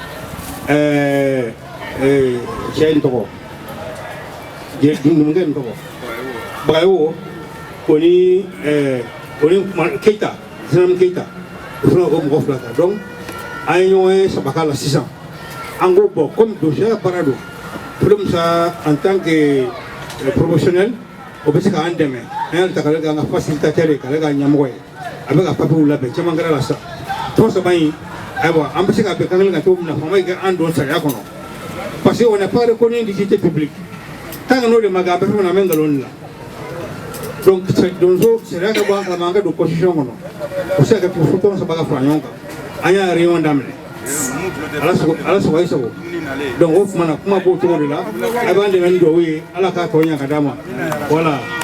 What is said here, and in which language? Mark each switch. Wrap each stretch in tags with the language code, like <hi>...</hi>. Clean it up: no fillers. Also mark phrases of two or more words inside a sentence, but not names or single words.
<bm>cɛ in tɔgɔ numukɛ in tɔgɔ Bagayogo o ni Keita Zinam Keita o fana o mɔgɔ 2 ta donc an ye ɲɔgɔn ye sabaka la sisan an ko bon</bm> <fr>comme dossier</fr> <bm>ka baara don</bm> <fr>problème ça en tant que professionnel</fr> <bm>o bɛ se k'an dɛmɛ an y'a ta k'ale k'an ka facilitateur ye k'ale k'a ɲɛmɔgɔ ye a bɛ ka papiers labɛn caman kɛra la sisan tɔn saba in ayiwa an bɛ se ka bɛn kan kelen kan cogo min na faama ye kɛ an don sariya kɔnɔ</bm> <fr>parce que on n'est pas reconnu d'utilité publique tant que</fr> <bm>n'o de ma kɛ an bɛ fɛn fɛn na an bɛ nkalon de la donc donso sariya ka bɔ an kalama an ka don constitution kɔnɔ o bɛ se ka kɛ fo tɔn saba ka fara ɲɔgɔn kan an y'a réunion daminɛ ala sago ye sago donc o tuma na kuma b'o cogo de la a b'an dɛmɛ ni duwawu ye ala k'a tɔ ɲa ka d'a ma voilà.</bm>